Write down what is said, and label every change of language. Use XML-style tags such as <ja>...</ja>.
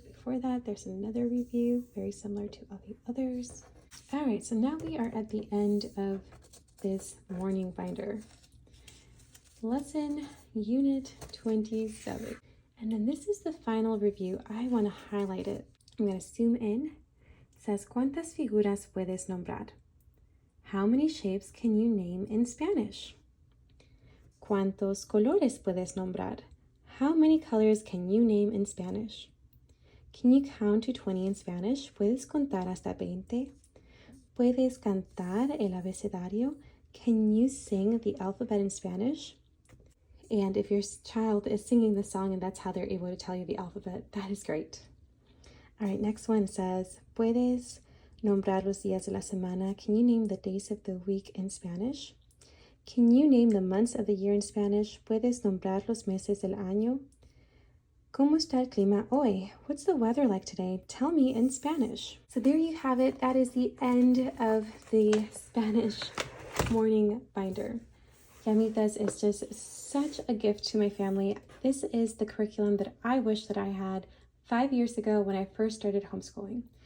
<en>Before that, there's another review, very similar to all the others. All right, so now we are at the end of this morning binder. Lesson Unit 27. And then this is the final review. I want to highlight it. I'm going to zoom in. It says,</en> <es>¿Cuántas figuras puedes nombrar?</es> <en>How many shapes can you name in Spanish?</en> <es>¿Cuántos colores puedes nombrar?</es> <en>How many colors can you name in Spanish? Can you count to 20 in Spanish?</en> <es>¿Puedes contar hasta 20? ¿Puedes cantar el abecedario?</es> <en>Can you sing the alphabet in Spanish? And if your child is singing the song and that's how they're able to tell you the alphabet, that is great. All right, next one says,</en> <es>¿Puedes nombrar los días de la semana?</es> <en>Can you name the days of the week in Spanish? Can you name the months of the year in Spanish?</en> <es>¿Puedes nombrar los meses del año? ¿Cómo está el clima hoy?</es> <en>What's the weather like today? Tell me in Spanish. So there you have it. That is the end of the Spanish morning binder. Llamitas is just such a gift to my family. This is the curriculum that I wish that I had 5 years ago when I first started homeschooling.</en>